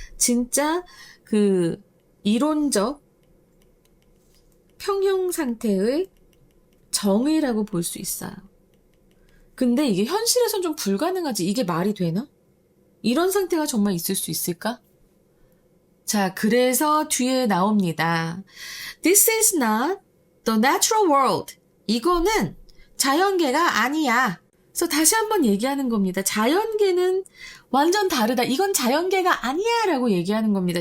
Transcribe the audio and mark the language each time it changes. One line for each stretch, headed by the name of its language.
Korean: 진짜 그 이론적 평형 상태의 정의라고 볼 수 있어요. 근데 이게 현실에선 좀 불가능하지. 이게 말이 되나? 이런 상태가 정말 있을 수 있을까? 자, 그래서 뒤에 나옵니다.
English: This is not the natural world.
Korean: 이거는 자연계가 아니야. 그래서 다시 한번 얘기하는 겁니다. 자연계는 완전 다르다. 이건 자연계가 아니야 라고 얘기하는 겁니다.